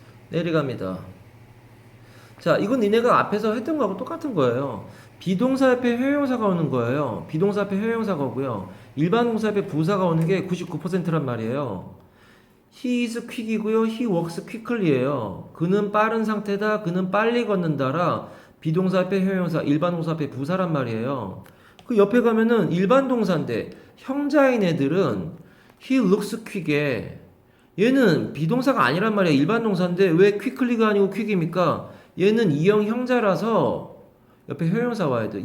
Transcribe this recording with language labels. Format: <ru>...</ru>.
<ko>내려갑니다. 자, 이건 니네가 앞에서 했던 거하고 똑같은 거예요. 비동사 옆에 회용사가 오는 거예요. 비동사 앞에 회용사가 오고요. 일반 동사 앞에 부사가 오는 게 99%란 말이에요.</ko> <en>He is quick이고요. He walks quickly예요.</en> <ko>그는 빠른 상태다. 그는 빨리 걷는다라 비동사 앞에 회용사, 일반 동사 앞에 부사란 말이에요. 그 옆에 가면은 일반 동사인데 형자인 애들은</ko> <en>he looks quick</en> <ko>에 얘는 비동사가 아니란 말이야. 일반 동사인데 왜 quickly가 아니고 quick입니까? 얘는 이형 형자라서 옆에 형용사 와야 돼.</ko>